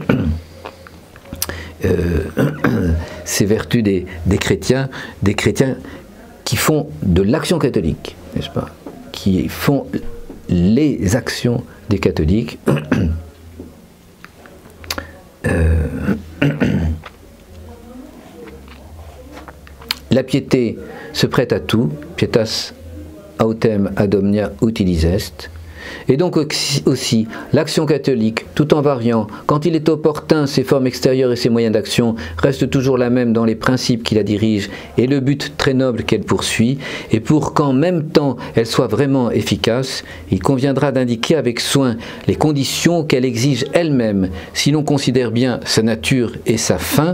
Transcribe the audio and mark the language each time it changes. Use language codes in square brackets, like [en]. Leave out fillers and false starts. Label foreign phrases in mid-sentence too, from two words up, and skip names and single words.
[fr] Ces vertus des chrétiens qui font de l'action catholique, n'est-ce pas? Qui font les actions des catholiques. La piété se prête à tout, [la] pietas autem ad omnia utilis est. [fr] Et donc aussi, l'action catholique, tout en variant, quand il est opportun, ses formes extérieures et ses moyens d'action restent toujours la même dans les principes qui la dirigent et le but très noble qu'elle poursuit, et pour qu'en même temps elle soit vraiment efficace, il conviendra d'indiquer avec soin les conditions qu'elle exige elle-même, si l'on considère bien sa nature et sa fin.